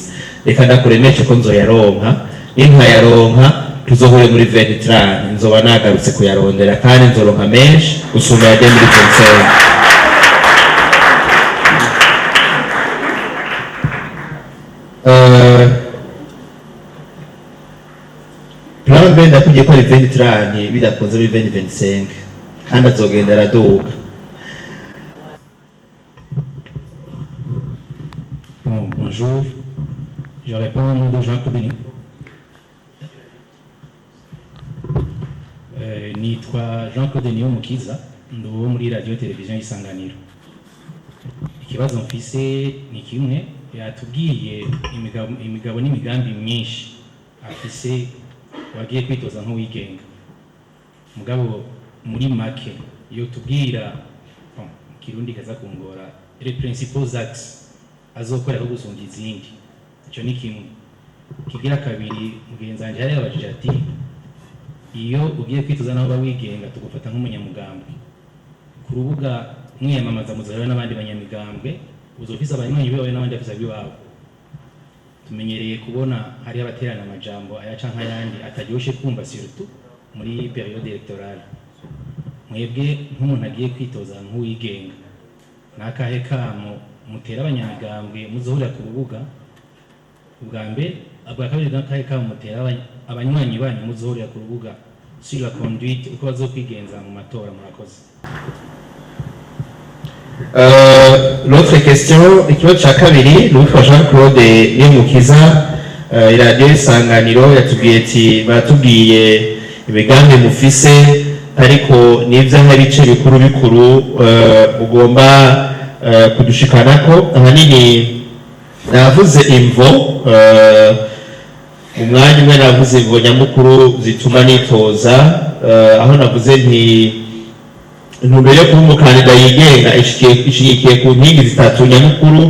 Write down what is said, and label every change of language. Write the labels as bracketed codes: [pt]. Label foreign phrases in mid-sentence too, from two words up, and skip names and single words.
[rn] Reka ndakuremeshe ko nzoyaronka, nintayaronka tuzohure muri 2030 nzoba nagarutse kuyarondera kandi nzoronka menshi gusumba yagiye muri 2027. Plan B ndakubwiye ko ari 2030 bidakunze muri 2025 kandi azogenda araduga. [fr] Bonjour, je réponds au nom de Jean Codeni. [rn] Nitwa Jean Codeni Umukiza, nduwo muri radio televiziyo y'isanganiro. Ikibazo mfise ni kimwe, yatubwiye imigabo n'imigambi myinshi afise wagiye kwitoza nk'uwigenga. Mugabo muri make iyo tubwira kirundi kaza kungora [fr] les principaux axes [rn] azokora gusumba izindi. Ico ni kimwe. Kigira kabiri mugenzi wanje yari yabajije ati iyo ugiye kwitoza naho bawigenga tugufata nk'umunyamugambwe ku rubuga mwiyamamaza muzahura n'abandi banyamigambwe uzofisa abanywanyi bawe n'abandi afisa biwabo. Tumenyereye kubona hari abaterana amajambo aya canka yandi ataryoshe kumva surtout muri [fr] periode electorale. [rn] Mwebwe nk'umuntu agiye kwitoza nk'uwigenga nakahe kamo mutera abanyamigambwe muzohurira ku rubuga ubwa mbere abwa kabiri nakahe kamo mutera abanywanyi banyu muzohurira ku rubuga [fr] sur la conduite [rn] uko bazokwigenza mu matora murakoze. [fr] L'autre question, [rn] ikibazo ca kabiri n'uwitwa Jean Claude Yemukiza iradiyo Isanganiro yatubwiye ati batubwiye imigambi mufise ariko n'ivy'abice bikuru bikuru ugomba kudushikanako. Ahanini navuze imvo umwanya umwe navuze imvo nyamukuru zituma nitoza, aho navuze nti intumbero yo kuba umukandida yigenga ishigikiye ku nkingi zitatu nyamukuru.